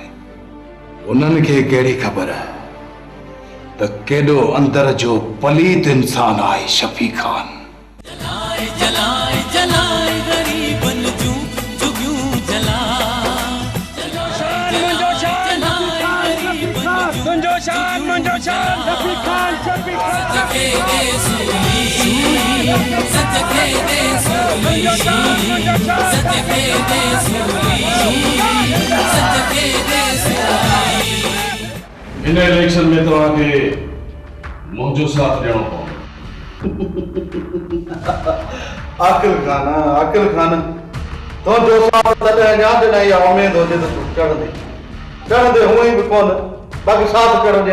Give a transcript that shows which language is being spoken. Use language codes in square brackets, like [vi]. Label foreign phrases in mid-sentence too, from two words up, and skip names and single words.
[sd] उन्हनि खे कहिड़ी ख़बर त केॾो अंदर जो पलीत इंसान आहे शफी ख़ान। जलाए जलाए जलाए गरीबनि जूं जुगियूं जला मुंहिंजो शान शफी ख़ान शफी ख़ान सच खे दे सूली सच खे दे सूली सच खे दे सूली सच खे दे सूली। इन इलेक्शन में तव्हांखे मुंहिंजो साथ ॾियणो पवंदो। आकिल खान तुंहिंजो साथ तॾहिं अञा ॾिनई आहे, उमेद हुजे त तूं चढ़ंदे हूअं ई बि कोन, बाक़ी साथ चढ़जे।